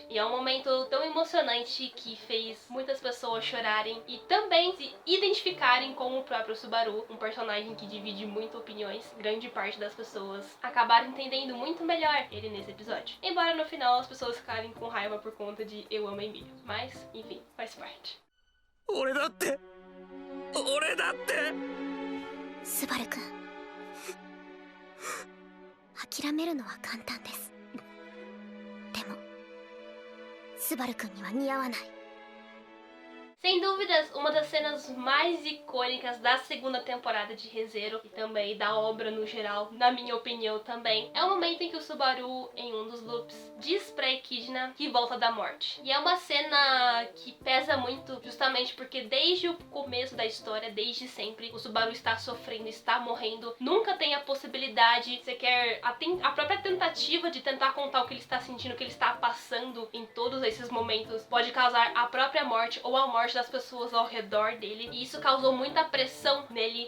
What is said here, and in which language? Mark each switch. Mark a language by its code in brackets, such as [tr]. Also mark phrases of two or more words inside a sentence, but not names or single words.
[pt] E é um momento tão emocionante que fez muitas pessoas chorarem e também se identificarem com o próprio Subaru, um personagem que divide muito opiniões. Grande parte das pessoas acabaram entendendo muito melhor ele nesse episódio. Embora no final as pessoas ficarem com raiva por conta de Eu Amo Emílio. Mas, enfim, faz parte. [ja] 俺だってスバル君諦めるのは簡単です。でもスバル君には似合わない。 [pt] Sem dúvidas, uma das cenas mais icônicas da segunda temporada de Re:Zero e também da obra no geral, na minha opinião também, é o momento em que o Subaru, em um dos loops, diz pra Echidna que volta da morte. E é uma cena que pesa muito, justamente porque desde o começo da história, desde sempre, o Subaru está sofrendo, está morrendo, nunca tem a possibilidade, sequer a própria tentativa de tentar contar o que ele está sentindo, o que ele está passando em todos esses momentos, pode causar a própria morte ou a morte das pessoas ao redor dele, e isso causou muita pressão nele.